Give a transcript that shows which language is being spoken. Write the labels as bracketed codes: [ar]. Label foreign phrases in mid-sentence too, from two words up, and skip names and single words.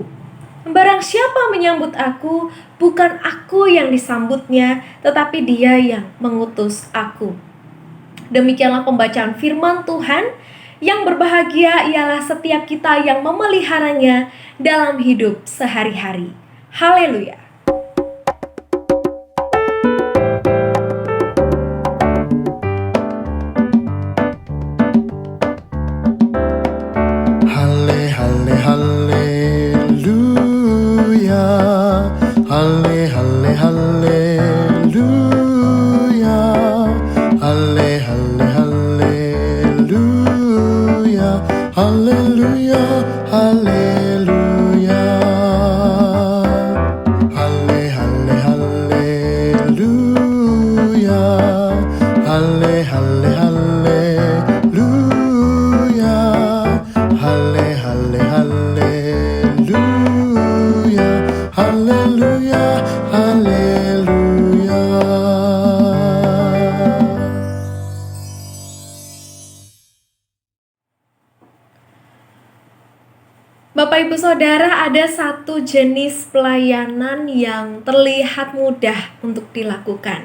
[id] Barang siapa menyambut aku, bukan aku yang disambutnya, tetapi dia yang mengutus aku. Demikianlah pembacaan firman Tuhan. Yang berbahagia ialah setiap kita yang memeliharanya dalam hidup sehari-hari. Haleluya. Halle, halle, halleluya. Halle, halle, halleluya. Halle, halle, halleluya. Haleluya, haleluya. Halle, halle, haleluya. Halle, halle, haleluya. Halle, halle, haleluya. Haleluya, haleluya. Bapak Ibu Saudara, ada satu jenis pelayanan yang terlihat mudah untuk dilakukan.